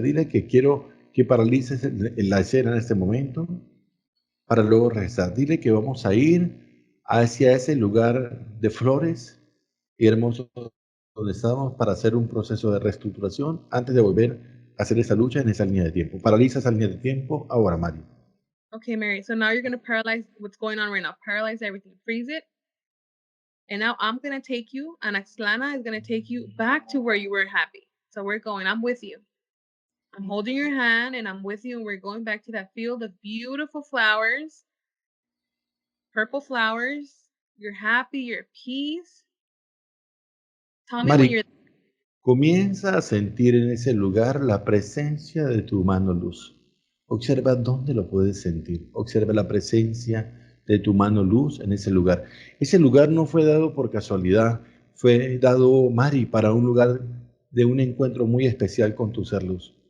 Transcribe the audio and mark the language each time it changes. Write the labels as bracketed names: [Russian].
[Spanish] Dile que quiero que paralices la escena en este momento para luego regresar. Dile que vamos a ir hacia ese lugar de flores y hermoso donde estábamos para hacer un proceso de reestructuración antes de volver a hacer esa lucha en esa línea de tiempo. Paraliza esa línea de tiempo ahora, Mari. [English] Okay, Mary. So now you're going to paralyze what's going on right now. Paralyze everything. Freeze it. And now I'm going to take you, and Axlana is going to take you back to where you were happy. So we're going. I'm with you. I'm holding your hand, and I'm with you, and we're going back to that field of beautiful flowers, purple flowers. You're happy. You're at peace. Tell me when [Spanish] Mari, [English] you're. [Spanish] comienza a sentir en ese lugar la presencia de tu mano luz. Observa dónde lo puedes sentir. Observa la presencia de tu mano luz en ese lugar. Ese lugar no fue dado por casualidad. Fue dado, Mari, para un lugar de un encuentro muy especial con tu ser luz.